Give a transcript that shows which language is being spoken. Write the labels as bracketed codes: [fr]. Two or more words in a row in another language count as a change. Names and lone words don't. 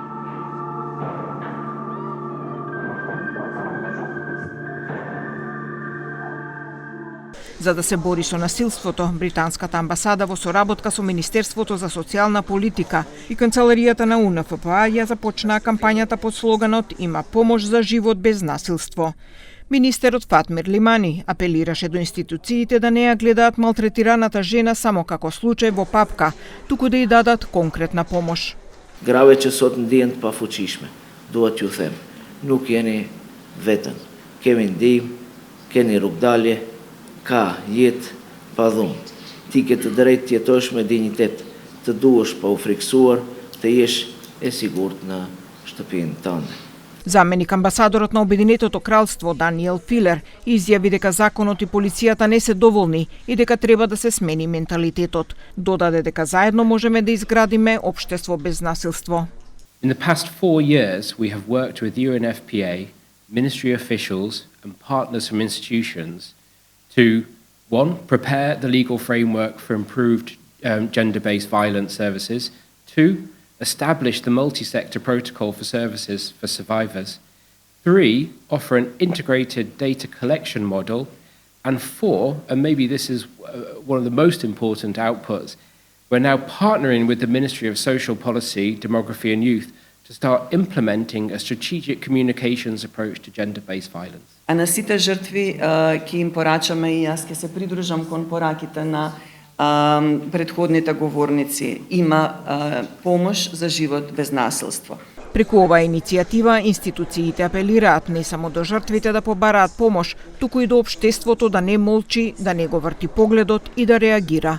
[mk] За да се бори со насилството, британската амбасада во соработка со Министерството за социјална политика и канцеларијата на УНФПА ја започнаа кампањата под слоганот "Има помош за живот без насилство". Министерот Фатмир Лимани апелираше до институциите да не ја гледаат малтретираната жена само како случај во папка, туку да ја дадат конкретна помош. [sq] Gravece sot në dijen të pafuqishme, duhet ju them, nuk jeni vetën, kemi ndihmë, keni rrugdalje, ka jetë pa dhunë. Ti ke të drejtë të jetosh me dignitet, të duhesh pa u friksuar, të jesh e sigurt në shtëpinë tënde. [mk] Заменик амбасадорот на Обединетото кралство Даниел Филер изјави дека законот и полицијата не се доволни и дека треба да се смени менталитетот. Додаде дека заедно можеме да изградиме општество без насилство. [en] In the past 4 years, we have worked with UNFPA, ministry officials and partners from institutions to, one, prepare the legal framework for improved gender-based violence services, two, establish the multi-sector protocol for services for survivors, three, offer an integrated data collection model, and four, and maybe this is one of the most important outputs, we're now partnering with the Ministry of Social Policy, Demography and Youth to start implementing a strategic communications approach to gender-based violence. [mk] А на сите жртви ќе им порачаме и јас ќе се придружам кон пораките на предходните говорници. Има помош за живот без насилство. Преку оваа иницијатива, институциите апелираат не само до жртвите да побараат помош, туку и до општеството да не молчи, да не го врти погледот и да реагира.